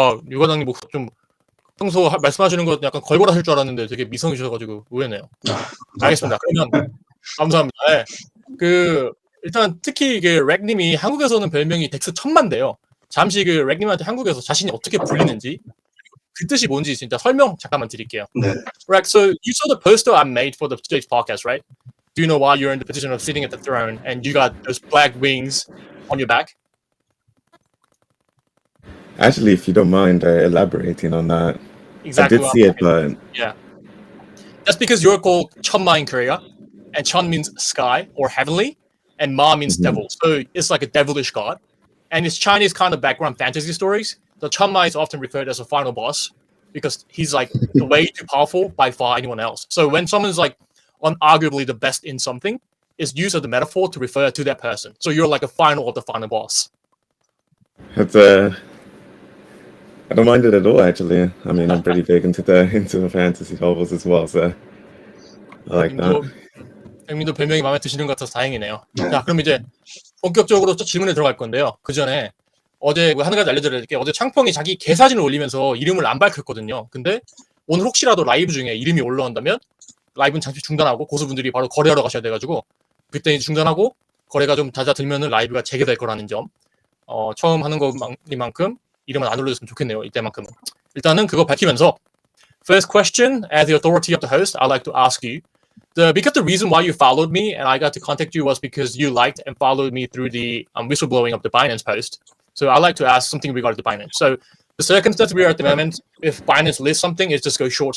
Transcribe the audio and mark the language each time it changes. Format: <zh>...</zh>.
<ko>유 과장님 목소리 좀 평소 말씀하시는 거 약간 걸걸하실 줄 알았는데 되게 미성이셔가지고 의외네요. 알겠습니다. 그러면 감사합니다. 네. 일단 특히 이게 렉님이 한국에서는 별명이 덱스 천만대요. 잠시 렉님한테 한국에서 자신이 어떻게 불리는지, 그 뜻이 뭔지 진짜 설명 잠깐만 드릴게요. 네.</ko> <en>Req, so you saw the poster I made for today's podcast, right? do you know why you're in the position of sitting at the throne and you got those black wings on your back? Actually, if you don't mind elaborating on that, Exactly. I did see it, but Yeah. That's because you're called Chunma in Korea, and Chun means sky or heavenly, and Ma means devil. So it's like a devilish god. And it's Chinese kind of background fantasy stories. The Chunma is often referred as a final boss because he's like way too powerful by far anyone else. So when someone's like unarguably the best in something, it's used as a metaphor to refer to that person. So you're like a final of the final boss. it's I don't mind it at all. Actually, I mean, I'm pretty big into the fantasy novels as well, so I like that.</en> <ko>형님도 별명이 마음에 드시는 것 같아서 다행이네요. 자, 그럼 이제 본격적으로 또 질문에 들어갈 건데요. 그 전에 어제 한 가지 알려드릴게요. 어제 창펑이 자기 개사진을 올리면서 이름을 안 밝혔거든요. 근데 오늘 혹시라도 라이브 중에 이름이 올라온다면 라이브는 잠시 중단하고 고수분들이 바로 거래하러 가셔야 돼가지고 그때 중단하고 거래가 좀 잦아들면은 라이브가 재개될 거라는 점. 처음 하는 것만큼 이름은 안 올려줬으면 좋겠네요. 이때만큼은. 일단은 그거 밝히면서</ko> <en>First question, as the authority of the host, I'd like to ask you, because the reason why you followed me and I got to contact you was because you liked and followed me through the whistleblowing of the Binance post. So I'd like to ask something regarding the Binance. So the circumstance we are at the moment, if Binance lists something, it just goes short.</en>